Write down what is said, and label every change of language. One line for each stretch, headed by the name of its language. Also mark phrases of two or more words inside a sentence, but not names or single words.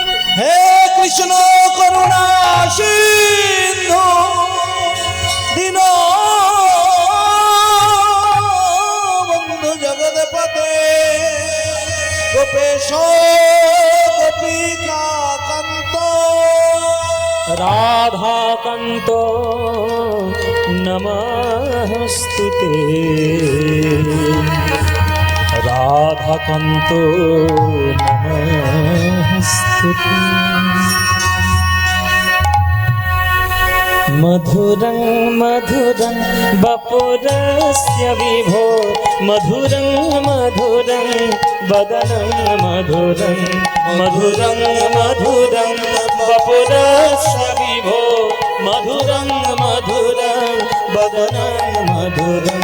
Sanskrit: হে কৃষ্ণ করুণা সিন্ধু দীন বন্ধু জগৎপতে, গোপেশ গোপিকা কান্ত রাধাকান্ত নমস্তুতে, রাধাকান্ত নমস্তুতে। मधुरं मधुरं वपुरस्य विभो, मधुरं मधुरं वदनं मधुरं, मधुरं मधुरं वपुरस्य विभो, मधुरं मधुरं वदनं मधुरं।